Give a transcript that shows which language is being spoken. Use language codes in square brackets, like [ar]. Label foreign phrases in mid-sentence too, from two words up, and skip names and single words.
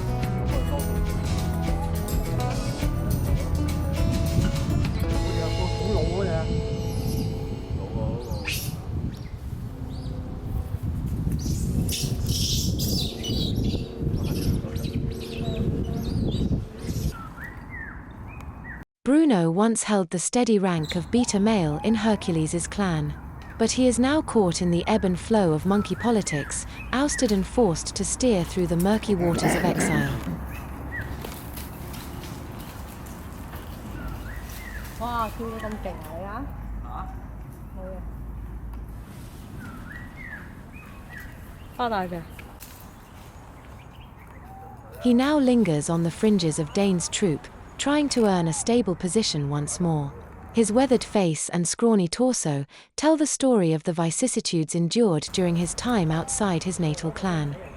[yue] 好老嗰隻。 [en] Bruno once held the steady rank of beta male in Hercules' clan. But he is now caught in the ebb and flow of monkey politics, ousted and forced to steer through the murky waters of exile. [yue] Wow, 跳到咁勁啊你啊！冇嘢。花大嘅。 [en] He now lingers on the fringes of Dane's troop, trying to earn a stable position once more. His weathered face and scrawny torso tell the story of the vicissitudes endured during his time outside his natal clan.